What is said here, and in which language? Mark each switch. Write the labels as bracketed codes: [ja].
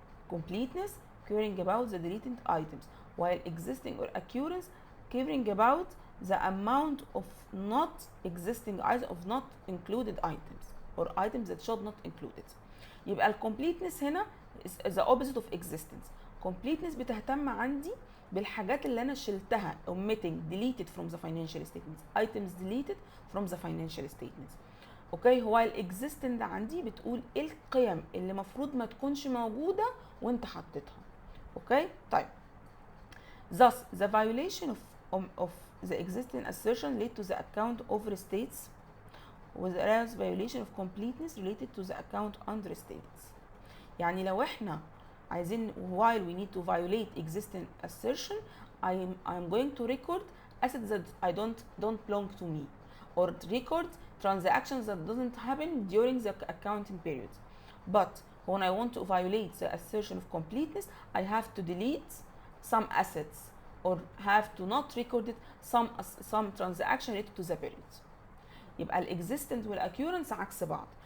[en] Completeness caring about the deleted items, while existing or occurrence caring about the amount of not existing items, of not included items or items that should not included. [ar] يبقى الcompleteness هنا [en] is the opposite of existence. Completeness [ar] بتهتم عندي بالحاجات اللي انا شلتها [en] omitting deleted from the financial statements, items deleted from the financial statements. [ar] اوكي. هو الاكزيستنت عندي بتقول ايه القيم اللي مفروض ما تكونش موجوده وانت حطيتها. اوكي طيب. [en] Thus the violation of the existing assertion lead to the account overstates, whereas violation of completeness related to the account understates. [ar] يعني لو احنا عايزين [en] while we need to violate existing assertion, I'm going to record assets that I don't belong to me, or record transactions that doesn't happen during the accounting period. But when I want to violate the assertion of completeness, I have to delete some assets or have to not record it some transaction related to the period. [ar] يبقى الاكزيستنت والاكيورنس عكس بعض.